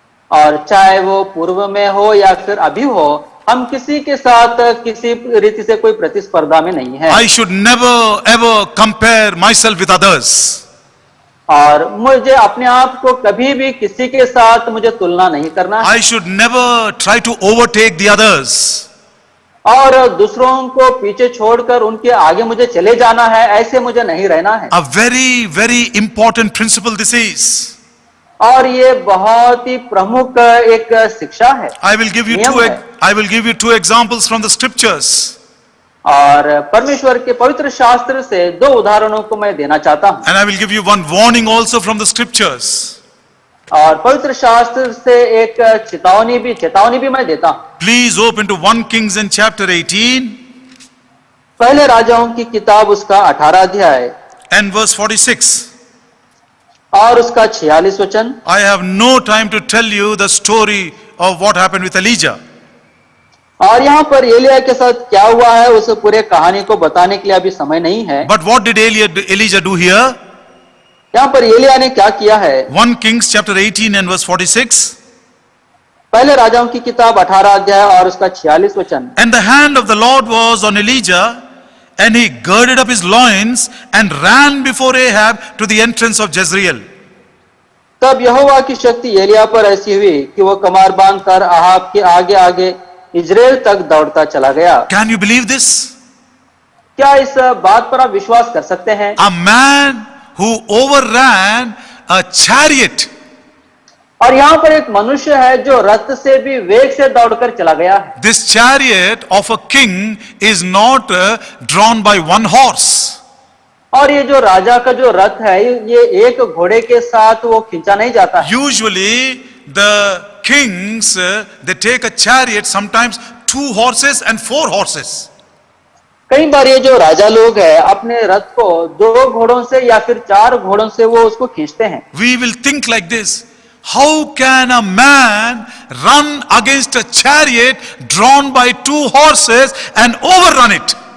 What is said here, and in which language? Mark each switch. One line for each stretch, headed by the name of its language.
Hindi: और चाहे वो पूर्व में हो या फिर अभी हो, हम किसी के साथ किसी रीति से कोई प्रतिस्पर्धा में नहीं है।
English: I should never ever compare myself with others.
Hindi: और मुझे अपने आप को कभी भी किसी के साथ मुझे तुलना नहीं करना है।
English: I should never try to overtake the others.
Hindi: और दूसरों को पीछे छोड़कर उनके आगे मुझे चले जाना है, ऐसे मुझे नहीं रहना है।
English: A very, very important principle this is.
Hindi: और ये बहुत ही प्रमुख एक शिक्षा है।
English: I will give you two examples from the scriptures.
Hindi: और परमेश्वर के पवित्र शास्त्र से 2 उदाहरणों को मैं देना चाहता हूँ।
English: And I will give you one warning also from the scriptures.
Hindi: और पवित्र शास्त्र से एक चेतावनी भी मैं देता हूँ।
English: Please open to 1 Kings in chapter 18
Hindi: पहले राजाओं की किताब उसका 18 अध्याय
English: and verse 46.
Hindi: और उसका 46 वचन।
English: I have no time to tell you the story of what happened with Elijah.
Hindi: और यहाँ पर एलिया के साथ क्या हुआ है उस पूरे कहानी को बताने के लिए अभी समय नहीं है।
English: But what did Elijah do here?
Hindi: यहाँ पर एलिया ने क्या किया है?
English: 1 Kings chapter 18 and verse 46.
Hindi: पहले राजाओं की किताब 18 अध्याय और उसका 46 वचन।
English: And the hand of the Lord was on Elijah, and he girded up his loins and ran before Ahab to the entrance of Jezreel.
Hindi: तब यहोवा की शक्ति एलिया पर ऐसी हुई कि वो कमर बांध कर अहाब के आगे आगे इजराइल तक दौड़ता चला गया।
English: Can you believe this?
Hindi: क्या इस बात पर आप विश्वास कर सकते हैं?
English: A man who overran a chariot.
Hindi: और यहाँ पर एक मनुष्य है जो रथ से भी वेग से दौड़कर चला गया है।
English: This chariot of a king is not drawn by one horse.
Hindi: और ये जो राजा का जो रथ है ये एक घोड़े के साथ वो खींचा नहीं जाता है।
English: Usually the kings they take a chariot, sometimes 2 horses and 4 horses.
Hindi: कई बार ये जो राजा लोग हैं अपने रथ को 2 घोड़ों से या फिर 4 घोड़ों से वो उसको खींचते हैं।
English: We will think like this: how can a man run against a chariot drawn by 2 horses and overrun it?